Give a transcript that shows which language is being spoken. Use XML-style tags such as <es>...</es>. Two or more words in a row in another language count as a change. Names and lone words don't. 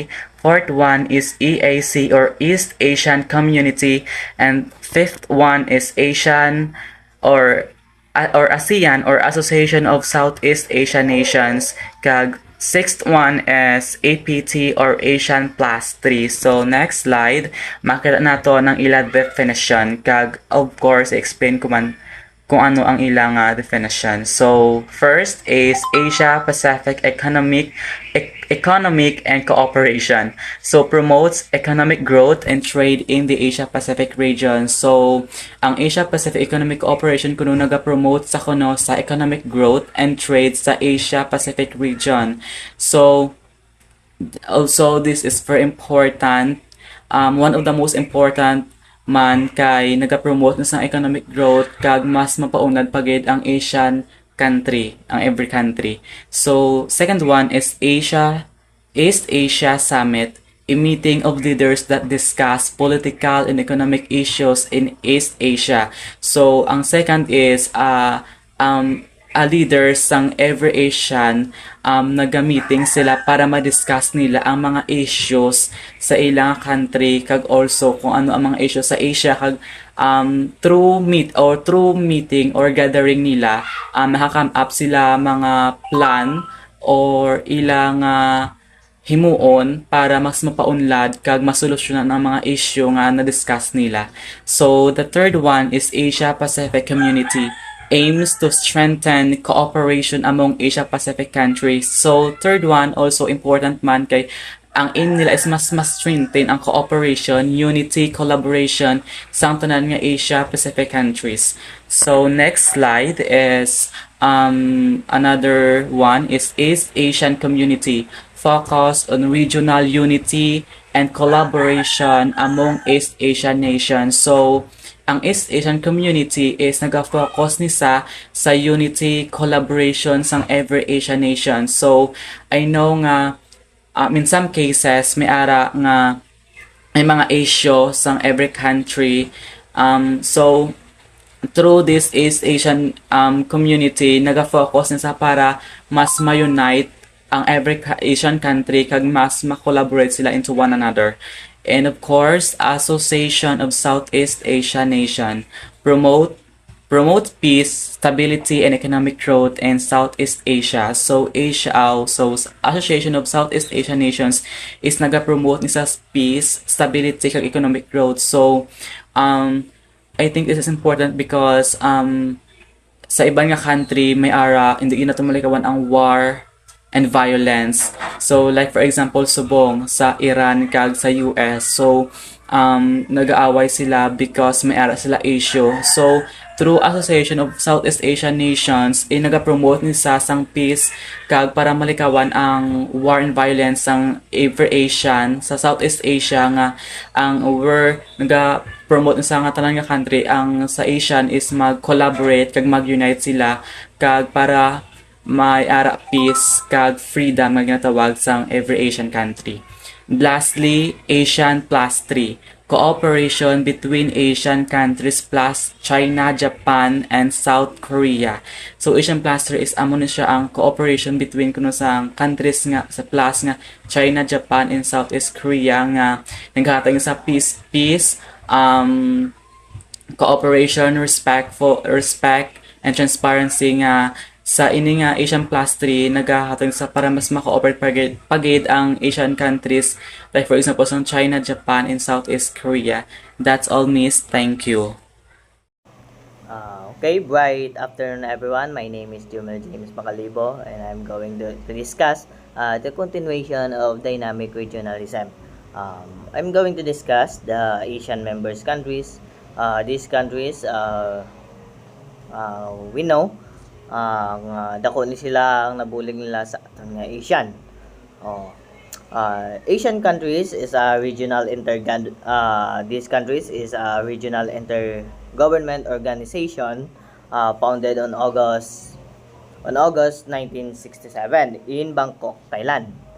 <en>Fourth one is EAC or East Asian Community. And fifth one is ASEAN or ASEAN or Association of Southeast Asian Nations. Kag sixth one is APT or Asian Plus 3. So next slide,</en> <hil>makita nato ng ilang definition. Kag</hil> <en>of course</en> <hil>explain ko man kung ano ang ilang definition.</hil> <en>So first is Asia Pacific economic and cooperation. So promotes economic growth and trade in the Asia Pacific region.</en> <hil>So ang Asia Pacific Economic Cooperation kuno naga-promote sa kuno sa</hil> <en>economic growth and trade</en> <hil>sa Asia Pacific region.</hil> <en>So also this is very important. One of the most important</en> <hil>man kay naga-promote na sa</hil> <en>economic growth</en> <hil>kag mas mapaunad pagid ang</hil> <en>Asian country,</en> <hil>ang</hil> <en>every country. So second one is East Asia Summit, a meeting of leaders that discuss political and economic issues in East Asia.</en> <hil>So ang second is leaders sang</hil> <en>every Asian</en> <hil>naga-meeting sila para ma-discuss nila ang mga issues sa ilang country kag also kung ano ang mga issues sa Asia kag</hil> <en>through meeting or gathering</en> <hil>nila makakam up sila mga plan or ilang himuon para mas mapaunlad kag masolusyonan ang mga issue nga na-discuss nila.</hil> <en>So the third one is Asia Pacific Community, aims to strengthen cooperation among Asia Pacific countries.</en> <hil>So</hil> <en>third one also important</en> <hil>man kay ang aim nila is mas strengthen ang</hil> <en>cooperation, unity, collaboration</en> <hil>sa tanan nga</hil> <en>Asia Pacific countries. So next slide is another one is East Asian Community, focus on regional unity and collaboration among East Asian nations.</en> <hil>So ang East Asian Community is nag-focus nisa sa</hil> <en>unity, collaboration</en> <hil>sang</hil> <en>every Asian nation. So, I know nga, in some cases,</en> <hil>may ara nga may mga issue sang every country.</hil> <en>So, through this East Asian community,</en> <hil>nag-focus nisa para mas ma-unite ang</hil> <en>every Asian country</en> <hil>kag mas ma-collaborate sila</hil> <en>into one another. And of course, Association of Southeast Asia Nation promote peace, stability, and economic growth in Southeast Asia.</en> <hil>So Association of Southeast Asia Nations is naga-promote ni sa</hil> <en>peace, stability,</en> <hil>kag</hil> <en>economic growth. So I think this is important because</en> <hil>sa ibang nga country may ara hindi na tumalikawan ang</hil> <en>war and violence. So like for example</en> <hil>subong sa Iran kag sa US. So nag-aaway sila because may ara sila issue. So through Association of Southeast Asian Nations naga-promote ni sa sang peace kag para malikawan ang</hil> <en>war and violence</en> <hil>sang</hil> <en>every Asian</en> <hil>sa Southeast Asia nga ang naga-promote ni sa nga tanan nga country ang sa Asian is mag-collaborate kag mag-unite sila kag para may ara peace kag freedom nga ginatawag sang</hil> <en>every Asian country. Lastly, Asian Plus 3, cooperation between Asian countries plus China, Japan, and South Korea.</en> <hil>So Asian Plus 3 is amo na siya ang</hil> <en>cooperation between</en> <hil>kuno sa countries nga sa plus nga China, Japan, and Southeast Korea nga naghatag sa</hil> <en>peace, cooperation, respect and transparency</en> <hil>nga sa ini nga Asian Plus 3 nagahatag sa para mas maka-cooperate pagid ang</hil> <en>Asian countries like for example</en> <hil>sa China, Japan, and Southeast Korea.</hil> <en>That's all, miss. Thank you. Okay, bright afternoon everyone. My name is Jumel James Macalibo and I'm going to discuss the continuation of dynamic regionalism. I'm going to discuss the Asian members countries. These countries we know</en> <hil>dako ni sila ang nabulig nila sa nga Asian.</hil> <en>Asian countries is a regional these countries is a regional intergovernment organization founded on August 1967 in Bangkok, Thailand.</en>